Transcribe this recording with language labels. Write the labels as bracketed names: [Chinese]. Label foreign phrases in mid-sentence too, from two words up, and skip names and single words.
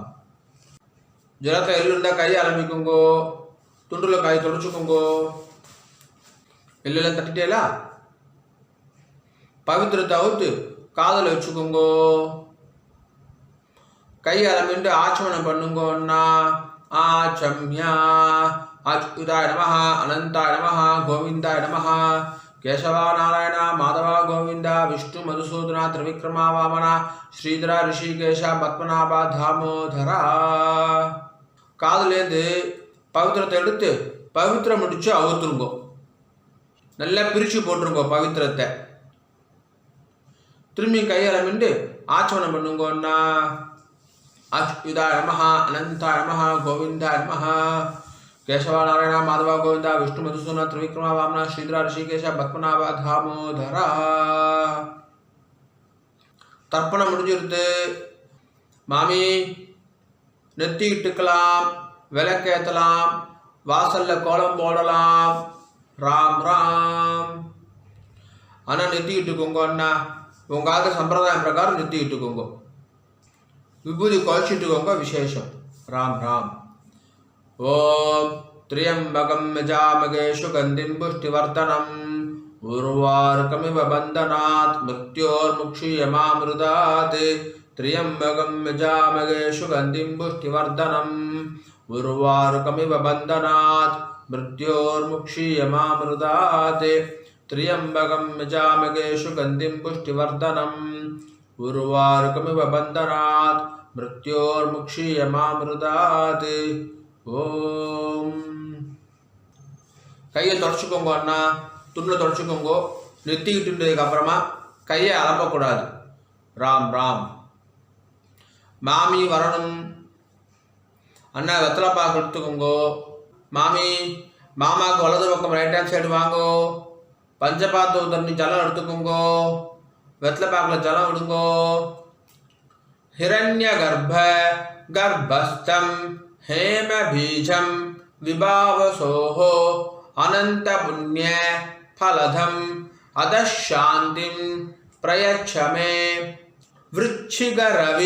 [Tamil] ஜலத்தை எள்ளுண்டா கை ஆரம்பிக்குங்கோ. துண்டுல கை தொடச்சுக்கோங்கோ. எள்ளெல்லாம் தட்டிட்டேலா? பவித்திரத்தை அவுத்து காதல வச்சுக்கோங்கோ. கை ஆரம்பிட்டு ஆச்சமனம் பண்ணுங்கோன்னா ஆச்சம்யா. [Sanskrit] अच्युताय नमः अनंताय नमः गोविंदाय नमः केशवा नारायण माधव गोविंद विष्णु मधुसूदन त्रिविक्रमा वामना श्रीधर ऋषिकेश पद्मनाभ दामोदरा. [Tamil] காதுலேருந்து பவித்திரத்தை எடுத்து பவித்திரம் முடிச்சு அவுத்துருங்கோ. நல்லா பிரிச்சு போட்டுருங்கோ பவித்திரத்தை. திரும்பி கையாளமிண்டு ஆச்சமனம் பண்ணுங்கோன்னா [Sanskrit] अच्युताय नमः अनंताय नमः गोविंदाय नमः केशवा नारायण माधव गोविंद विष्णु मधुसूदन त्रिविक्रमा वामना श्रीधर ऋषिकेश पद्मनाभ दामोदरा. [Tamil] தர்ப்பணம் முடிஞ்சிருது. மாமி நெத்தி இட்டுக்கலாம், விளக்கேற்றலாம், வாசல்ல கோலம் போடலாம். ராம் ராம். ஆனால் நெத்தி இட்டுக்கோங்க அண்ணா. உங்க ஆக சம்பிரதாயம் பிரகாரம் நெத்தி இட்டுக்கோங்க. விபூதி குழச்சிட்டுக்கோங்க. விசேஷம். ராம் ராம். [Sanskrit] ஓம் त्र्यंबकं यजामहे सुगन्धिं पुष्टिवर्धनम् उर्वारुकमिव बन्धनात् मृत्योर्मुक्षीयमामृतात्. त्र्यंबकं यजामहे सुगन्धिं पुष्टिवर्धनम् उर्वारुकमिव बन्धनात् मृत्योर्मुक्षीयमामृतात्. त्र्यंबकं यजामहे सुगन्धिं पुष्टिवर्धनम् उर्वारुकमिव बन्धनात् मृत्योर्मुक्षीयमामृतात्. [Tamil] ஓம். கையை தொடச்சுக்கோங்க அண்ணா. துணில் தொடச்சுக்கோங்க. நெத்திக்கிட்டுன்றதுக்கு அப்புறமா கையை அலம்பக்கூடாது. ராம் ராம். மாமி வரணும். அண்ணா வெத்தலை பாக்கு எடுத்துக்கோங்கோ. மாமி மாமாவுக்கு வலது பக்கம் [English] right hand side [Tamil] வாங்கோ. பஞ்சபாத்து தண்ணி ஜலம் எடுத்துக்கோங்கோ. வெத்தலை பாக்கில் ஜலம் விடுங்கோ. [Sanskrit] हिरण्य गर्भ गर्भस्थम हेम बीजम विभावसोः अनंत पुण्य फलधम अदशांतिम प्रयच्छ मे वृश्चिक रवि